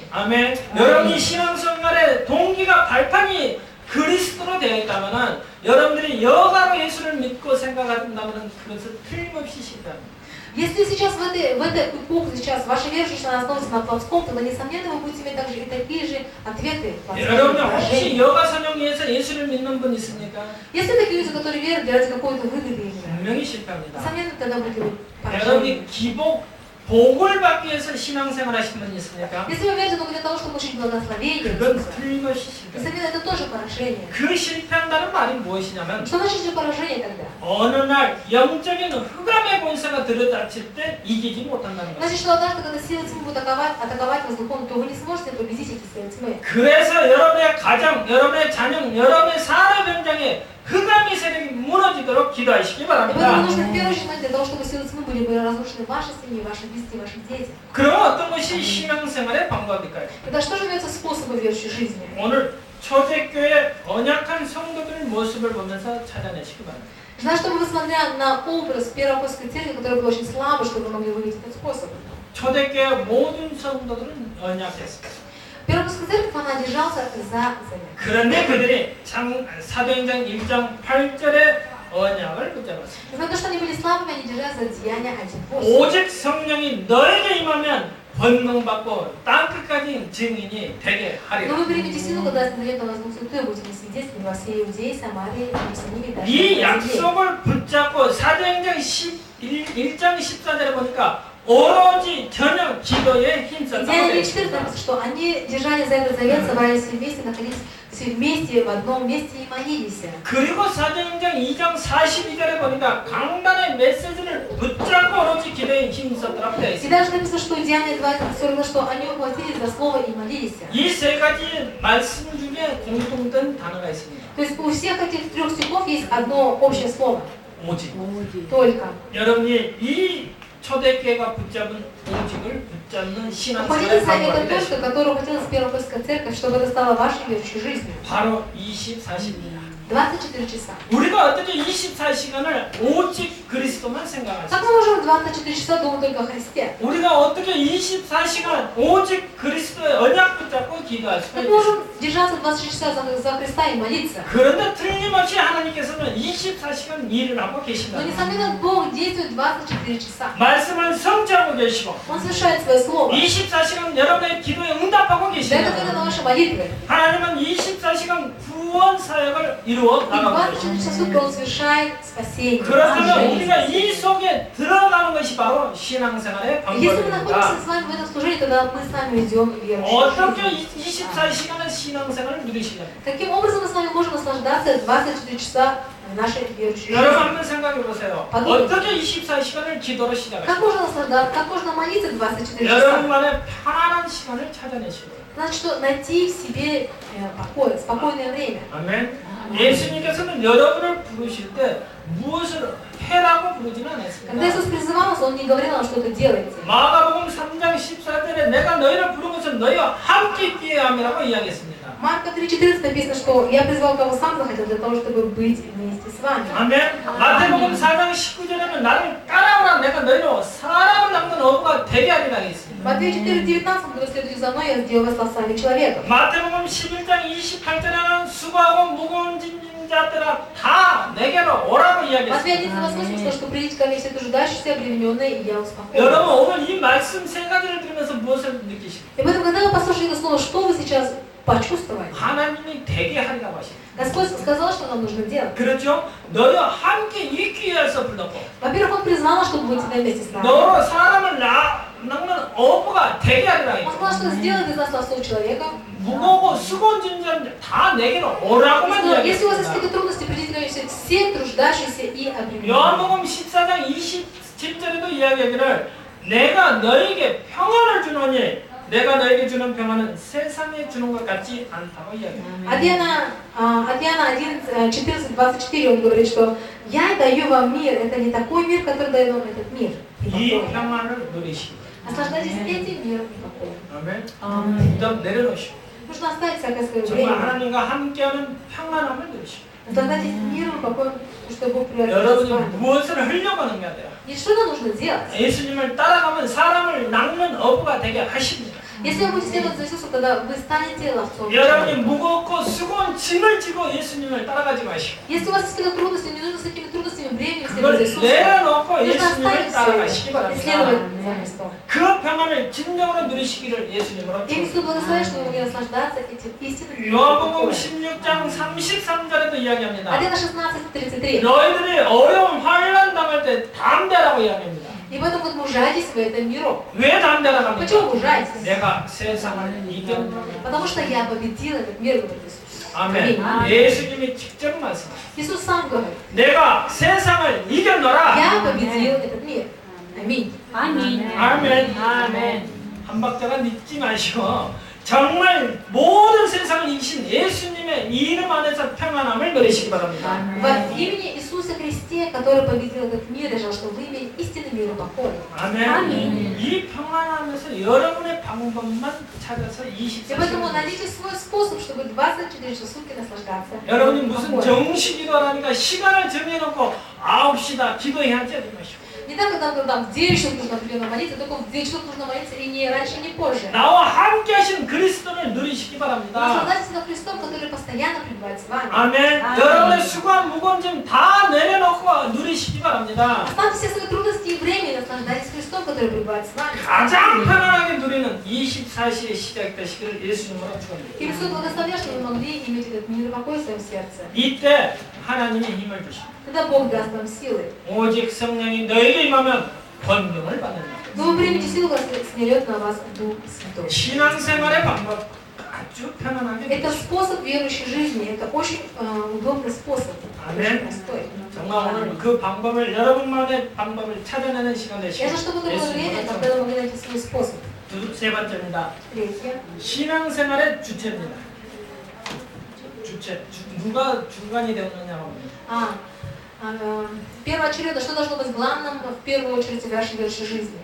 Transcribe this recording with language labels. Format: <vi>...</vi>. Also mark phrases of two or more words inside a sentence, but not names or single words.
<ko>아멘. 여러분이 신앙생활의 동기가 발판이 그리스도로 되어 있다면 여러분들이 여가로 예수를 믿고 생각한다면 그것은 틀림없이 실패합니다.</ko> <ru>Если сейчас в этой эпоху, сейчас ваша вера она основывается на плотском, тогда, несомненно, вы будете иметь также и такие же ответы.</ru> <ko>여러분 혹시 여가 선용위에서 예수를 믿는 분 있습니까?</ko> <ru>Если такие люди, которые верят ради какой-то выгоды именно,</ru> <ko>분명히 실패합니다.</ko> <ru>несомненно, тогда будете поражены.</ru> <ko>여러분이 기복 복을 받기 위해서 신앙생활 하신 분 있습니까?</ko> <ru>Если вы верите только для того, чтобы получить благословение,</ru> <ko>그건 틀림없이 실패.</ko> <ru>несомненно, это тоже поражение.</ru> <ko>그 실패한다는 말이 무엇이냐면</ko> <ru>Что значит же поражение тогда?</ru> <ko>어느 날 영적인 흑암의 권세가 들어닥칠 때 이기지 못한다는 거예요.</ko> <ru>Значит, что однажды, когда силы тьмы будут атаковать вас духовно, то вы не сможете победить эти силы тьмы.</ru> <ko>그래서 여러분의 가정, 여러분의 자녀, 여러분의 산업 현장에 흑암의 세력이 무너지도록 기도하시기</ko> <ru>И поэтому</ru> <ko>바랍니다.</ko> <ru>нужно в первую очередь для того, чтобы силы тьмы были разрушены в вашей семье, ваши близкие, ваши дети.</ru> <ko>그럼 어떤 것이 신앙생활의 방법일까요?</ko> <ru>Тогда что же является способом верующей жизни?</ru> <ko>오늘 초대교회 언약한 성도들의 모습을 보면서 찾아내시기 바랍니다.</ko> <ru>Желаю, чтобы вы, смотря на образ первой апостольской церкви, которая была очень слабой, чтобы вы могли увидеть этот способ.</ru> <ko>초대교회 모든 성도들은 언약했습니다.</ko> <ru>Первомысская церковь, она держался за завет.</ru> <ko>그런데 그들이 사도행전 1장 8절의 언약을 붙잡았습니다.</ko> <ru>Несмотря на то, что они были слабыми, они держались за деяния 1:8.</ru> <ko>오직 성령이 너에게 임하면 권능받고 땅끝까지 증인이 되게</ko> <ru>Но</ru> <ko>하리라.</ko> <ru>вы примете силу, когда Святой вас Дух Святой, будете свидетелями во всей Иудее, Самарии, Иерусалиме, даже</ru> <ko>이</ko> <ru>на земле.</ru> <ko>약속을 붙잡고 사도행전 1장 14절에 보니까 오로지 전혀 기도에 힘썼다고</ko> <ru>Деяния</ru> <ko>되어 4 있습니다.</ko> <ru>написано, что они держали за этот завет, собрались все вместе, находились все вместе, в одном месте и молились.</ru> <ko>그리고 사도행전 2장 42절에 보니까 강단의 메시지를 붙잡고 오로지 기도에 힘썼다고 되어</ko> <ru>И</ru> <ko>있습니다.</ko> <ru>даже написано, что Деяния 2:40, что они ухватились за слово и молились.</ru> <ko>이 세 가지 말씀 중에 공통된 단어가 있습니다.</ko> <ru>То есть у всех этих 3 стихов есть одно общее слово.</ru> <ko>오직.</ko> <ru>Только.</ru> <ko>여러분이 이 초대교회가 붙잡은 오직을 붙잡는 신앙생활의</ko> <ru>Молитесь за</ru> <ko>방법이</ko> <ru>эту</ru> <ko>되십니다.</ko> <ru>точку, которую хотела Первомысская церковь, чтобы это стало вашей верующей жизнью.</ru> <ko>바로 24시입니다.</ko> <ru>24 часа.</ru> <ko>우리가 어떻게 24시간을 오직 그리스도만 생각하지?</ko> <ru>Как мы можем 24 часа думать только о Христе?</ru> <ko>우리가 어떻게 24시간 오직 그리스도의 언약 붙잡고 기도할 수가</ko> <ru>Как мы</ru> <ko>있겠어요?</ko> <ru>можем держаться 24 часа за Христа и молиться?</ru> <ko>그런데 틀림없이 하나님께서는 24시간 일을 하고 계신다.</ko> <ru>Но, несомненно, Бог действует 24 часа.</ru> <ko>말씀을 성취하고 계시고</ko> <ru>Он совершает свое слово.</ru> <ko>24시간 여러분의 기도에 응답하고</ko> <ru>Дает</ru> <ko>계신다.</ko> <ru>ответы на ваши молитвы.</ru> <ko>하나님은 24시간 구원 사역을 이루어</ko> <ru>И</ru> <ko>나가고 24 계십니다.</ko> <ru>часа в сутки Он совершает спасение.</ru> <ko>그렇다면 우리가 이 속에 들어가는 것이 바로 신앙생활의</ko> <ru>Если мы</ru> <ko>방법입니다.</ko> <ru>находимся с вами в этом служении, тогда мы с вами ведем верующую</ru> <ko>어떻게</ko> <ru>жизнь.</ru> <ko>24시간의 신앙생활을 누리시냐?</ko> <ru>Каким образом мы с вами можем наслаждаться 24 часа нашей верующей</ru> <ko>여러분</ko> <ru>жизни?</ru> <ko>한번 생각해 보세요.</ko> <ru>подумайте.</ru> <ko>어떻게 24시간을 기도로</ko> <ru>Как</ru> <ko>시작하시죠?</ko> <ru>можно наслаждаться, как можно молиться 24 часа?</ru> <ko>여러분만의 편안한 시간을 찾아내시고.</ko> <ru>Значит, что найти в себе покой, спокойное время.</ru> <ko>아멘. 예수님께서는 여러분을 부르실 때 무엇을 해라고 부르지는</ko> <ru>Когда</ru> <ko>않았습니다.</ko> <ru>Иисус призывал нас, Он не говорил нам что-то делайте.</ru> <ko>마가복음 3장 14절에 내가 너희를 부른 것은 너희와 함께 있기에 함이라고 이야기했습니다.</ko> <ru>Марка 3:14 написано, что я призвал кого сам захотел для того, чтобы быть вместе с вами.</ru> <ko>아멘. 마태복음 4장 19절에는 나를 따라오라 내가 너희로 사람을 낚는 어부가 되게 하리라 했습니다.</ko> <ru>Матфея 4:19 говорит, следуйте за мной, я сделаю вас ловцами человеков.</ru> <ko>마태복음 11장 28절에는 수고하고 무거운 짐진 자들아 다 내게로 오라고</ko> <ru>Матфея</ru> <ko>이야기했습니다.</ko> <ru>11:28 сказано, что придите ко мне все труждающиеся, обремененные, и я успокою.</ru> <ko>여러분 오늘 이 말씀 세 가지를 들으면서 무엇을 느끼십니까?</ko> <ru>И поэтому, когда вы послушали это слово, что вы сейчас почувствовали?</ru> <ko>하나님이 되게 하리라고 하십니다.</ko> <ru>Господь сказал, что нам нужно делать.</ru> <ko>그렇죠? 너희와 함께 있기 위해서 불렀고</ko> <ru>Во-первых, Он призвал нас, чтобы быть всегда вместе с нами.</ru> <ko>너로 사람을 낚는 어부가 되게 하리라</ko> <ru>Он сказал, что</ru> <ko>했죠.</ko> <ru>сделает из нас ловцов человека.</ru> <ko>무거고 수고한 짐자들 다 내게로 오라고만</ko> <ru>Но если у вас есть</ru> <ko>이야기했습니다.</ko> <ru>какие-то трудности, придите ко мне все труждающиеся и обремененные.</ru> <ko>요한복음 14장 27절에도 이야기하기를 내가 너에게 평안을 주노니 내가 너에게 주는 평안은 세상에 주는 것 같지 않다고 이야기합니다.</ko> <ru>От Иоанна 11, 14-24 он говорит, что «Я даю вам мир». Это не такой мир, который дает вам этот мир. И</ru> <ko>이</ko> <ru>покой.</ru> <ko>평안을 누리시고</ko> <ru>Наслаждайтесь этим миром и покоем.</ru> <ko>아멘. 부담 내려놓으시고</ko> <ru>Нужно оставить всякое свое</ru> <ko>정말</ko> <ru>время.</ru> <ko>하나님과 함께하는 평안함을 누리시고</ko> <ru>Наслаждайтесь миром и покоем, потому что Бог приводит вас с</ru> <ko>여러분이</ko> <ru>вами.</ru> <ko>무엇을 하려고 하는 게 아니라</ko> <ru>И что нам нужно делать?</ru> <ko>예수님을 따라가면 사람을 낚는 어부가 되게 하십니다.</ko> <ru>Если вы будете следовать за Иисусом, тогда вы станете ловцом.</ru> <ko>여러분이 무겁고 수고한 짐을 지고 예수님을 따라가지 마시고</ko> <ru>Если у вас есть какие-то трудности, не нужно с этими трудностями временем следовать</ru> <ko>그걸</ko> <ru>за Иисусом.</ru> <ko>내려놓고</ko> <ru>Нужно</ru> <ko>예수님을</ko> <ru>оставить</ru> <ko>따라가시기</ko> <ru>все и</ru> <ko>바랍니다.</ko> <ru>следовать за Христом.</ru> <ko>그 평안을 진정으로 누리시기를 예수님으로</ko> <ru>И Иисус</ru> <ko>축원합니다.</ko> <ru>благословит, что вы могли наслаждаться этим истинным миром.</ru> <ko>요한복음 16장 33절에도 이야기합니다. 1:16-33. 너희들이 어려운 환난 당할 때 담대라고 이야기합니다.</ko> <ru>И поэтому вот мужайтесь в этом миру.</ru> <ko>왜 담대라고</ko> <ru>Почему</ru> <ko>합니까?</ko> <ru>мужайтесь?</ru> <ko>내가 세상을 이겼노라.</ko> <ru>Потому что я победил этот мир, говорит Иисус.</ru> <ko>아멘. 예수님이 직접 말씀하셨습니다.</ko> <ru>Иисус сам говорит,</ru> <ko>내가 세상을 이겼노라.</ko> <ru>я победил этот мир. Аминь.</ru> <ko>아멘. 아멘. 아멘. 한 박자가 늦지 마시고 정말 모든 세상을 이기신 예수님의 이름 안에서 평안함을 누리시기 바랍니다.</ko> <ru>Во имени Иисуса Христе, который победил этот мир, я желаю, чтобы вы имели истинный мир и покой.</ru> <ko>아멘. 이 평안함에서 여러분의 방법만 찾아서</ko> <ru>И поэтому</ru> <ko>24시간.</ko> <ru>найдите свой способ, чтобы 24 часа в сутки наслаждаться.</ru> <ko>여러분이 무슨</ko> <ru>покоем.</ru> <ko>정식이라니까 시간을 정해놓고 9시다 기도해야 하지 마시고</ko> <ru>Не так, когда нам там в 9 часов нужно определенно молиться, только в 9 часов нужно молиться и не раньше, не позже.</ru> <ko>나와 함께 하신 그리스도를 바랍니다.</ko> <ru>Наслаждайтесь на Христом, который постоянно пребывает с вами.</ru> <ko>아멘. 여러분의 수고한 무거운 짐 다 내려놓고 누리시기 바랍니다.</ko> <ru>Оставьте все свои трудности и время и наслаждайтесь Христом, который пребывает с вами.</ru> <ko>가장 편안하게 누리는 24시의 시작되시기를 예수님으로 축원드립니다.</ko> <ru>И Христос благословляет, что вы могли иметь этот мир и покой в своем сердце.</ru> <ko>이때 하나님이 힘을 주십니다.</ko> <ru>Тогда Бог даст вам силы.</ru> <ko>오직 성령이 너에게 임하면 권능을 받는다.</ko> <ru>Но вы примете силу, когда снерет на вас Дух Святой.</ru> <ko>신앙생활의 방법 아주 편안하게</ko> <ru>Это способ верующей жизни. Это очень удобный способ. Очень простой.</ru> <ko>정말 오늘 그 방법을 여러분만의 방법을 찾아내는 시간</ko> <ru>Я</ru> <ko>되시길</ko> <ru>же, чтобы это было время, когда вы могли найти свой способ.</ru> <ko>세 번째입니다.</ko> <ru>Третье.</ru> <ko>신앙생활의 주체입니다. 주체. 누가 중간이 되었느냐고.</ko> <ru>Первоочередно, что должно быть главным в первую очередь в вашей верующей жизни?</ru>